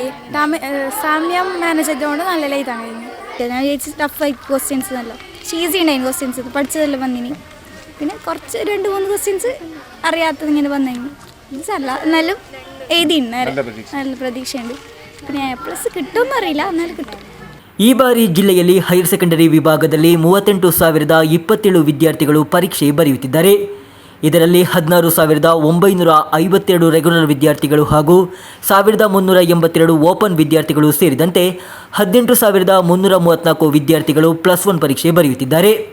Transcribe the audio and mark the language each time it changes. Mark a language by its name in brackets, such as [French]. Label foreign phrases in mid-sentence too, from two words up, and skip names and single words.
[Malayalam] സമയം മാനേജ് ചെയ്തുകൊണ്ട് നല്ല എഴുതാൻ കഴിഞ്ഞു. ഞാൻ വിചാരിച്ചു ടഫായി ക്വസ്റ്റ്യൻസ് നല്ല ഈസി ഉണ്ടായി. ക്വസ്റ്റ്യൻസ് പഠിച്ചതെല്ലാം വന്നിനി. പിന്നെ കുറച്ച് 2-3 ക്വസ്റ്റ്യൻസ് അറിയാത്തത് ഇങ്ങനെ വന്നിനി. അല്ല എന്നാലും എഴുതിയുണ്ട്. നല്ല പ്രതീക്ഷയുണ്ട്. പിന്നെ പ്ലസ് കിട്ടുമെന്ന് അറിയില്ല, എന്നാലും കിട്ടും. [Kannada] ಈ ಬಾರಿ ಜಿಲ್ಲೆಯಲ್ಲಿ ಹೈಯರ್ ಸೆಕೆಂಡರಿ ವಿಭಾಗದಲ್ಲಿ 38,027 ವಿದ್ಯಾರ್ಥಿಗಳು ಪರೀಕ್ಷೆ ಬರೆಯುತ್ತಿದ್ದಾರೆ. ಇದರಲ್ಲಿ 16,952 ರೆಗ್ಯುಲರ್ ವಿದ್ಯಾರ್ಥಿಗಳು ಹಾಗೂ 1,382 ಓಪನ್ ವಿದ್ಯಾರ್ಥಿಗಳು ಸೇರಿದಂತೆ 18,334 ವಿದ್ಯಾರ್ಥಿಗಳು +1 ಪರೀಕ್ಷೆ ಬರೆಯುತ್ತಿದ್ದಾರೆ.